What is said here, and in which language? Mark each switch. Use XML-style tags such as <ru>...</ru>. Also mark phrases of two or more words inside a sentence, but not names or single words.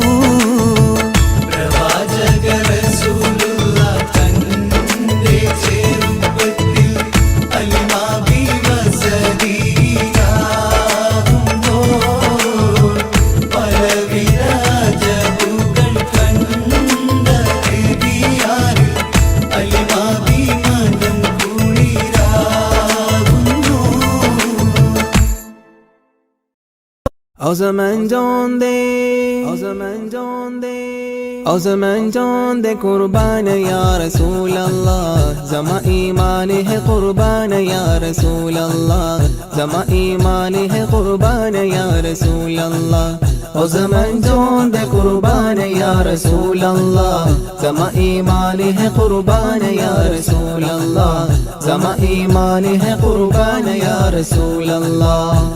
<ml>പ്രവാചക റസൂലുള്ള തന്റെ ചെറുപ്പത്തിൽ അലിമാബി വസതിയിലാകുമ്പോൾ പലവിധ ജബുകൾ കണ്ട നബിയാരിൽ അലിമാബി മനം കുളിരാകുന്നു.</ml> <ps>او زمان جان دے او زمان جان دے قربان یا رسول اللہ زما ایمان ہے قربان یا رسول اللہ زما ایمان ہے قربان یا رسول اللہ او زمان جان دے قربان یا رسول اللہ زما ایمان ہے قربان یا رسول اللہ زما ایمان ہے قربان یا رسول اللہ</ps>